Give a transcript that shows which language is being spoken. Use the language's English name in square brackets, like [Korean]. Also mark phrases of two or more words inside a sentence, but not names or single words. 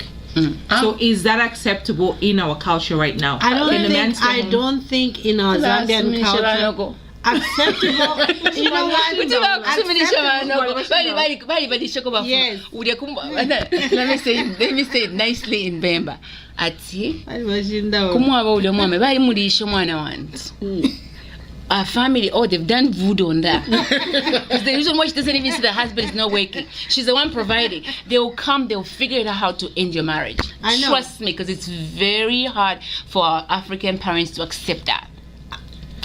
[English] So is that acceptable in our culture right now? I don't think in our Zambian culture acceptable. You know what? Yes. Let me say it nicely in Bemba. [Bemba] Ati kumwaba ule mwame bali mulisha mwana wantu. [English] Our family, they've done voodoo on that. Because the reason why she doesn't even see the husband is not working. She's the one providing. They'll figure it out how to end your marriage. I know. Trust me, because it's very hard for our African parents to accept that.